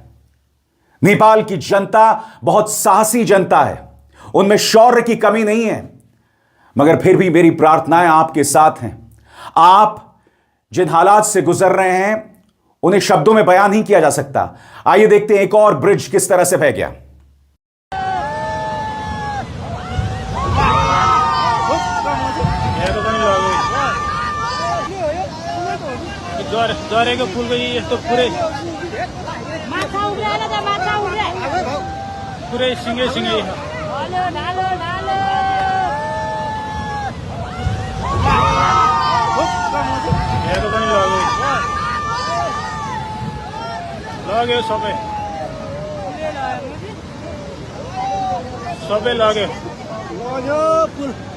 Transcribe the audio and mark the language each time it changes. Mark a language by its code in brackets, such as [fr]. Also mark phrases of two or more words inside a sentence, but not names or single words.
[hi] नेपाल की जनता बहुत साहसी जनता है, उनमें शौर्य की कमी नहीं है, मगर फिर भी मेरी प्रार्थनाएं आपके साथ हैं। आप जिन हालात से गुजर रहे हैं उन्हें शब्दों में बयान नहीं किया जा सकता। आइए देखते हैं एक और ब्रिज किस तरह से बह गया। [ne] ज्वारेको फुलको यस्तो पुरै सिँगै सिँगै हेर्नु पनि लग्यो सबै सबै लग्यो पुल